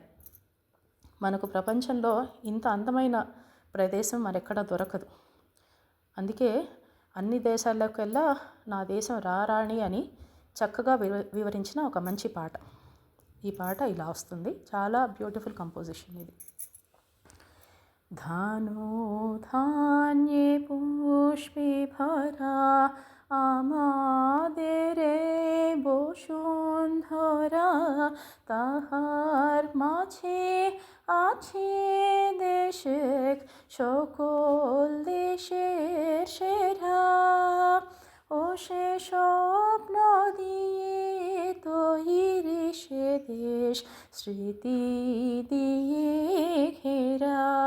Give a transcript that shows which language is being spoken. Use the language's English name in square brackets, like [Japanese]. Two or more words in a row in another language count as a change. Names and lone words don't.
[Telugu] మనకు ప్రపంచంలో ఇంత అందమైన ప్రదేశం మరెక్కడ దొరకదు. అందుకే అన్ని దేశాల్లోకెల్లా నా దేశం రారాణి అని చక్కగా వివరించిన ఒక మంచి పాట. ఈ పాట ఇలా వస్తుంది. చాలా [English] beautiful composition [Telugu] ఇది. [Bangla] ধানো ধান্যে পুষ্পে ভরা আমাদের বসুন্ধরা, তাহার মাঝে আছে দেশ সকল দেশের সেরা, ও সে স্বপ্ন দিয়ে তৈরি সে দেশ স্মৃতি দিয়ে ঘেরা,